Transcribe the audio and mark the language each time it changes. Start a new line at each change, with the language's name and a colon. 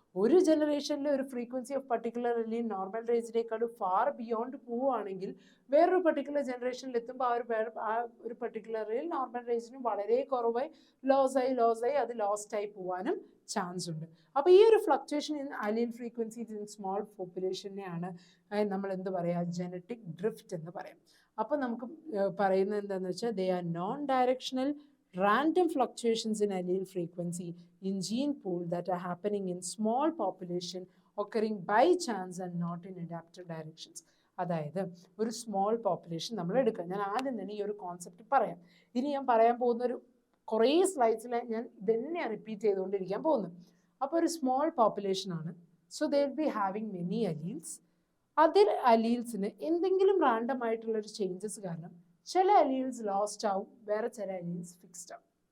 Malayalam: ഒരു ജനറേഷനിൽ ഒരു frequency of particular അലീൽ normal റേഞ്ചിനേക്കാൾ far beyond പോവുകയാണെങ്കിൽ വേറൊരു പർട്ടിക്കുലർ ജനറേഷനിൽ എത്തുമ്പോൾ ആ ഒരു പർട്ടിക്കുലർ നോർമൽ റേഞ്ചിന് വളരെ കുറവായി ലോസായി അത് ലോസ്റ്റായി പോകാനും ചാൻസ് ഉണ്ട്. അപ്പോൾ ഈ ഒരു fluctuation in അലീൽ frequencies in small പോപ്പുലേഷനെയാണ് നമ്മൾ എന്ത് പറയുക, ജനറ്റിക് ഡ്രിഫ്റ്റ് എന്ന് പറയാം. അപ്പോൾ നമുക്ക് പറയുന്നത് എന്താണെന്ന് വെച്ചാൽ
English: They are non directional random fluctuations in allele frequency in gene pool that are happening in small population occurring by chance and not in adaptive directions.
Malayalam: അതായത് ഒരു സ്മോൾ പോപ്പുലേഷൻ നമ്മൾ എടുക്കുക. ഞാൻ ആദ്യം തന്നെ ഈ ഒരു കോൺസെപ്റ്റ് പറയാം. ഇനി ഞാൻ പറയാൻ പോകുന്ന ഒരു കുറേ സ്ലൈഡ്സിൽ ഞാൻ ഇതന്നെ റിപ്പീറ്റ് ചെയ്തുകൊണ്ടിരിക്കാൻ പോകുന്നു. അപ്പോൾ ഒരു സ്മോൾ പോപ്പുലേഷൻ ആണ്.
English: So they will be having many alleles.
Malayalam: അതിൽ അലീൽസിന് എന്തെങ്കിലും റാൻഡം ആയിട്ടുള്ളൊരു ചേഞ്ചസ് കാരണം ചില അലീൽസ് ലോസ്റ്റ് ആവും, വേറെ ചില അലീൽസ് ഫിക്സ്ഡ് ആവും.